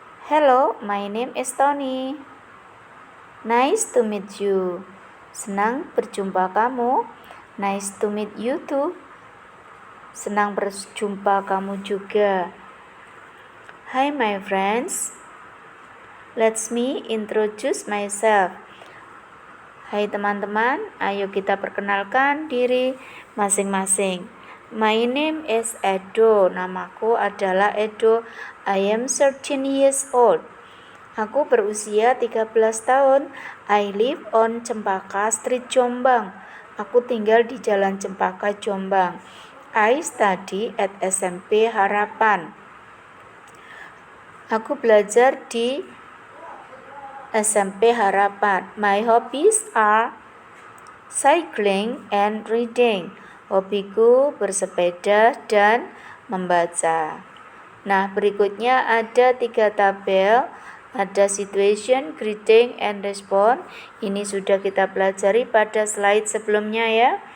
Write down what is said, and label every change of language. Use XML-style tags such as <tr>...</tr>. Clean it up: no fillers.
<en>Hello, my name is Tony. Nice to meet you. Senang berjumpa kamu. Nice to meet you too.</en> <id>Senang berjumpa kamu juga.</id> <en>Hi my friends. Let me introduce myself.</en> <id>Hai teman-teman, ayo kita perkenalkan diri masing-masing.</id> <en>My name is Edo. Namaku adalah Edo. I am 13 years old. Aku berusia 13 tahun. I live on Cempaka Street, Jombang.</en> <id>Aku tinggal di Jalan Cempaka, Jombang. I study at SMP Harapan. Aku belajar di SMP Harapan.</id> <en>My hobbies are cycling and reading.</en> <id>Hobiku bersepeda dan membaca. Nah, berikutnya ada 3 tabel.</id> <en>Ada situation, greeting, and response.</en> <id>Ini sudah kita pelajari pada slide sebelumnya ya.</id>